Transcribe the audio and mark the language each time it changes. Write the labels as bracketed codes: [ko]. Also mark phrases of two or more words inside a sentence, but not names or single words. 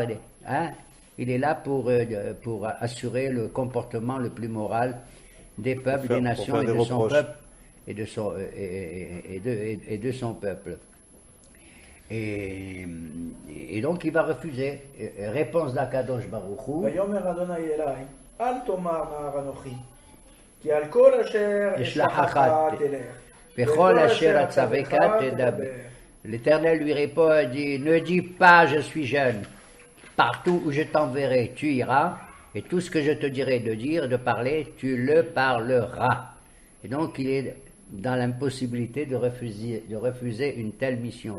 [fr] Il est là pour assurer le comportement le plus moral des peuples, des nations et de son peuple et de son peuple. Et donc il va refuser. Réponse d' [he] הקדוש ברוך הוא. ויאמר אדוני אלי, אל תאמר נער אנוכי, כי על כל אשר אשלחך תלך, וכל אשר אצווך תדבר. [fr] L'Éternel lui répond et dit, ne dis pas je suis jeune, partout où je t'enverrai tu iras, et tout ce que je te dirai de dire, de parler, tu le parleras. Et donc il est dans l'impossibilité de refuser une telle mission.